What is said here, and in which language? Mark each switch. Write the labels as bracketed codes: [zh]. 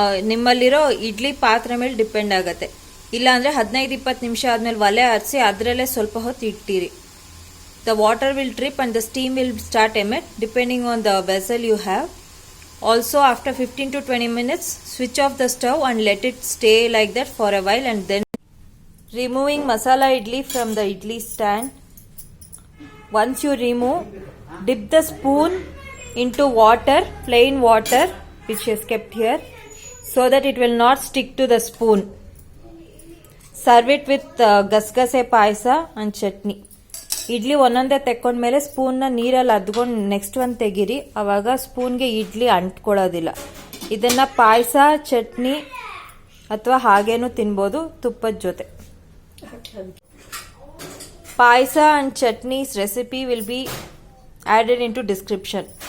[kn] ನಿಮ್ಮಲ್ಲಿರೋ ಇಡ್ಲಿ ಪಾತ್ರೆ ಮೇಲೆ ಡಿಪೆಂಡ್ ಆಗತ್ತೆ. ಇಲ್ಲ ಅಂದ್ರೆ 15-20 ನಿಮಿಷ ಆದ್ಮೇಲೆ ಒಲೆ ಹರಿಸಿ ಅದರಲ್ಲೇ ಸ್ವಲ್ಪ ಹೊತ್ತು ಇಟ್ಟಿರಿ. [en] The water will drip and the steam will start emit depending on the vessel you have. Also, after 15 to 20 minutes, switch off the stove and let it stay like that for a while, and then removing masala idli from the idli stand. Once you remove, dip the spoon into water, plain water which is kept here, so that it will not stick to the spoon. Serve it with gasgase payasa and chutney. [kn] Idli ಒಂದೊಂದೇ ತೆಕ್ಕೊಂಡ್ಮೇಲೆ ಸ್ಪೂನ್ನ ನೀರಲ್ಲಿ ಅದ್ಕೊಂಡು next ಒಂದು ತೆಗೀರಿ, ಅವಾಗ ಸ್ಪೂನ್ಗೆ ಇಡ್ಲಿ ಅಂಟ್ಕೊಳ್ಳೋದಿಲ್ಲ. ಇದನ್ನ ಪಾಯಸ, ಚಟ್ನಿ ಅಥವಾ ಹಾಗೇನು ತಿನ್ಬೋದು ತುಪ್ಪದ ಜೊತೆ. [en] Payasa and chutneys recipe will be added in to description.